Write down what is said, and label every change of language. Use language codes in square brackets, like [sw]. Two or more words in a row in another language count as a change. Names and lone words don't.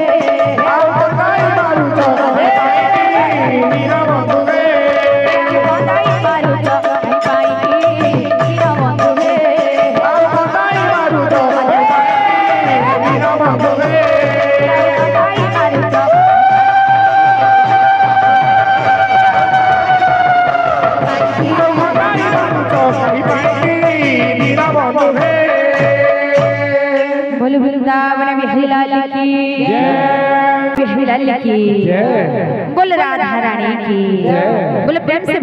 [or] ଆଉ କନ୍ଦାଇ ମାରୁଛ କାହିଁକି ଦୀନ ବନ୍ଧୁ ହେ କନ୍ଦାଇ ମାରୁଛ କାହିଁକି ଦୀନ ବନ୍ଧୁ ହେ ଆଉ କନ୍ଦାଇ ମାରୁଛ କାହିଁକି ଦୀନ ବନ୍ଧୁ ହେ କନ୍ଦାଇ ମାରୁଛ [hi] बोलो वृंदावन बिहारी लाल की बिहारी लाल की बोल राधा रानी की बोलो प्रेम से